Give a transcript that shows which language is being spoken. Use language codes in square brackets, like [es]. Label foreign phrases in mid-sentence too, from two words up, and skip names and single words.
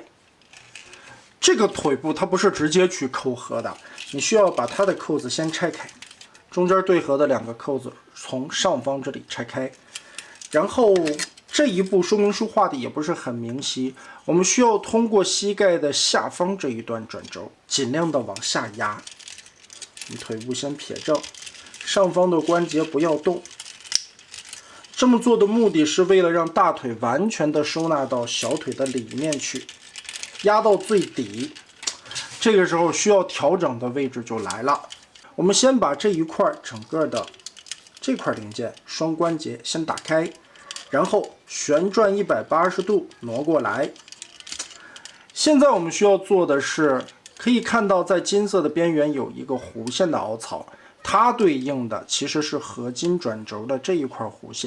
[zh] 这個腿部它不是直接去扣合的，你需要把它的扣子先拆開，中間对合的2個扣子從上方這裡拆開，然後這一步說明書畫的也不是很明晰，我們需要通過膝蓋的下方這一段轉軸，盡量的往下壓。你腿部先撇正，上方的關節不要動。這麼做的目的是為了讓大腿完全的收納到小腿的裡面去。壓到最底，這個時候需要調整的位置就來了。我們先把這一塊整個的這塊零件雙關節先打開，然後旋轉180度挪過來。現在我們需要做的是，可以看到在金色的邊緣有一個弧線的凹槽，它對應的其實是合金轉軸的這一塊弧線。